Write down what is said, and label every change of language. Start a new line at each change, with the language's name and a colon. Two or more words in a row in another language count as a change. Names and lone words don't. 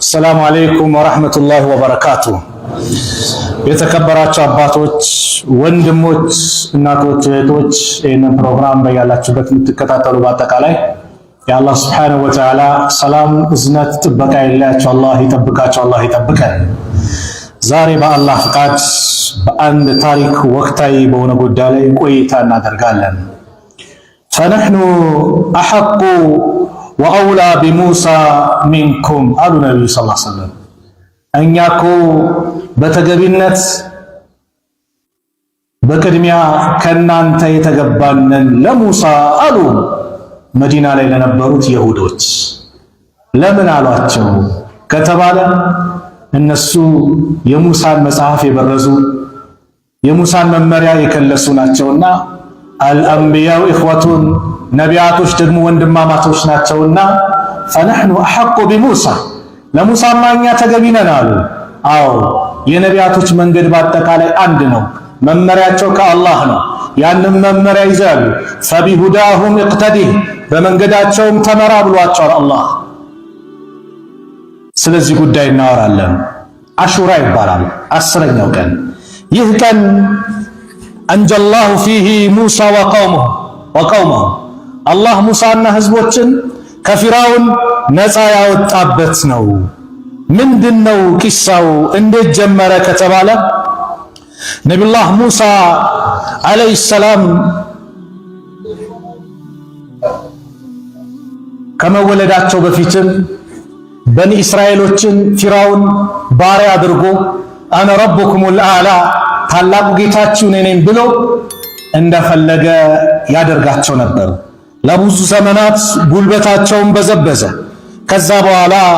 Arabic: السلام عليكم ورحمة الله وبركاته.
Amharic: የተከበራችሁ አባቶች ወንድሞች እናቶች እህቶች ይህንን ፕሮግራም በያላችሁበት የምትከታተሉ በአጠቃላይ የአላህ
Arabic: سبحانه وتعالى
Amharic: ሰላም እዝነት ጥበቃ ይላችሁ አላህ ይጠብቃችሁ አላህ ይጠብቀን። ዛሬ በአላህ ፍቃድ በአንድ ታሪክ ወቅታዊ በሆነ ጉዳይ ላይ ቆይታ እናደርጋለን።
Arabic: فنحن أحق وأولى بموسى منكم قالوا النبي صلى الله عليه وسلم
Amharic: እኛኮ በተገቢነት በቅድሚያ ከናንተ የተገባንን ለሙሳ አሉ መዲና ላይ ለነበሩት ይሁዶች። ለምን አሏቸው ከተባለ እነሱ የሙሳን መጽሐፍ የበረዙ የሙሳን መመሪያ የከለሱ ናቸውና
Arabic: الأنبياء إخوة
Amharic: ነቢያቶች ደግሞ ወንድማማቶች ናቸውና
Arabic: فنحن أحق بموسى
Amharic: ለሙሳ ማኛ ተገቢ ነን አሉ። አዎ የነቢያቶች መንገድ በአጠቃላይ አንድ ነው፣ መመሪያቸው ከአላህ ነው። ያንን መመሪያ ይዛሉ።
Arabic: فبهداهم اقتدي
Amharic: በመንገዳቸውም ተመራ ብሏቸዋል አላህ። ስለዚህ ጉዳይ እናወራለን። አሹራ ይባላል 10ኛው ቀን። ይህ ቀን
Arabic: أنجى الله فيه موسى وقومه
Amharic: አላህ ሙሳና ህዝቦችን ከፊራውን ነፃ ያወጣበት ነው። ምንድነው ቂሳው? እንዴት ጀመረ ከተባለ ነብዩላህ ሙሳ
Arabic: عليه السلام
Amharic: ከመወለዳቸው በፊትም በኒ እስራኤሎችን ፊራውን ባሪያ አድርጎ
Arabic: أنا ربكم الأعلى
Amharic: ታላቁ ጌታችሁ እኔ ነኝ ብሎ እንደፈለገ ያደርጋቸው ነበር። ለብዙ ዘመናት ጉልበታቸውን በዘበዘ። ከዛ በኋላ